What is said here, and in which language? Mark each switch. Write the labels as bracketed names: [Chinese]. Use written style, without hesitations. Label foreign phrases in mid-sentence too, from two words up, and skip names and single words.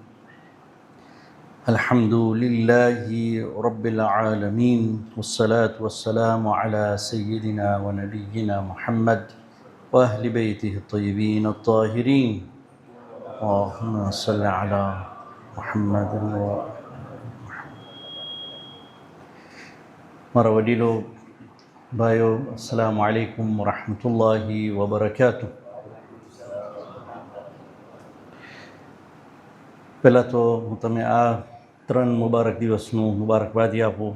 [Arabic] الحمد لله رب العالمين والصلاة والسلام على سيدنا ونبينا محمد وأهل بيته الطيبين الطاهرين اللهم صل على محمد [Gujarati] મારા વડીલો, ભાઈઓ, [Arabic] السلام عليكم ورحمة الله وبركاته. [Gujarati] પહેલાં તો હું તમે આ 3 મુબારક દિવસનું મુબારકબાદી આપું.